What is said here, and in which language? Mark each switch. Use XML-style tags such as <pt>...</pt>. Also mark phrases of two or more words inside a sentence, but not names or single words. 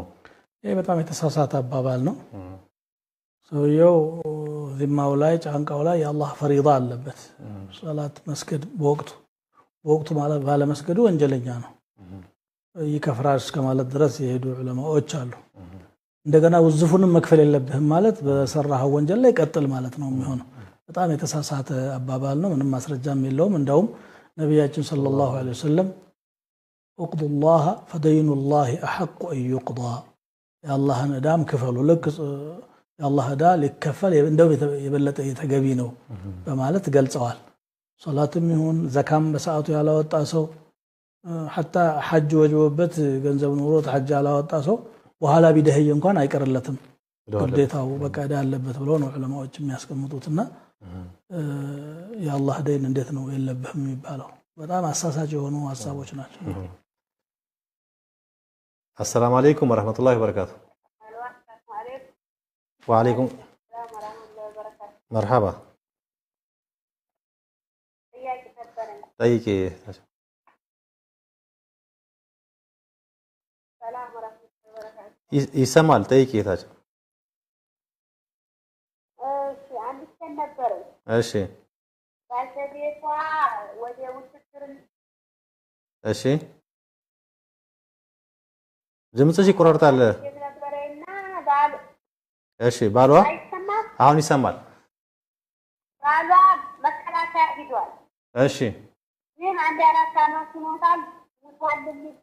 <am>ይሄ በጣም የተሳሳተ አባባል ነው። ሰውየው ዚማው ላይ ጫንቃው ላይ የአላህ ፈሪዳ አለበት። ሰላት መስገድ በወቅቱ ማለት ባለ መስገዱ ወንጀለኛ ነው። ይከፍራል እስከማለት ድረስ የሄዱ ዑለማዎች አሉ። እንደገና ውዝፉንም መክፈል የለብህም ማለት በሰራው ወንጀል ላይ ቀጥል ማለት ነው የሚሆነው። በጣም የተሳሳተ አባባል ነው። ምንም ማስረጃም የለውም። እንደውም ነብያችን</am> <ar>صلى الله عليه وسلم اقضوا الله فدين الله احق ان يقضى</ar> <am>የአላህን ዕዳም ክፈሉ ልክ የአላህ ዕዳ ሊከፈል እንደው የበለጠ የተገቢ ነው በማለት ገልጸዋል። ሶላትም ይሁን ዘካም በሰዓቱ ያላወጣ ሰው حتى ሐጅ ወጅቦበት ገንዘብ ኖሮት ሐጅ ያላወጣ ሰው በኋላ ቢደህይ እንኳን አይቀርለትም ግዴታው በቃ ዕዳ አለበት ብለው ነው ዑለማዎች የሚያስቀምጡትና የአላህ ደይን እንዴት ነው የለብህም የሚባለው? በጣም አሳሳች የሆኑ ሐሳቦች ናቸው።</am> <ar>السلام عليكم ورحمة الله وبركاته. وعليكم السلام ورحمة الله وبركاته. مرحبا. طيب السلام ورحمة الله وبركاته. يسمع طيب تاج. عندي كان نبر. ماشي. بس بيطلع ودي وتكرم. ماشي.</ar> <am>ድምጽሽ ይቆራርጣል። እሺ ባሏ አሁን ይሰማል ባሏ መከላከያ ሂዷል እሺ ግን አንድ አራት አመት ሆኖታል ወንድም</am>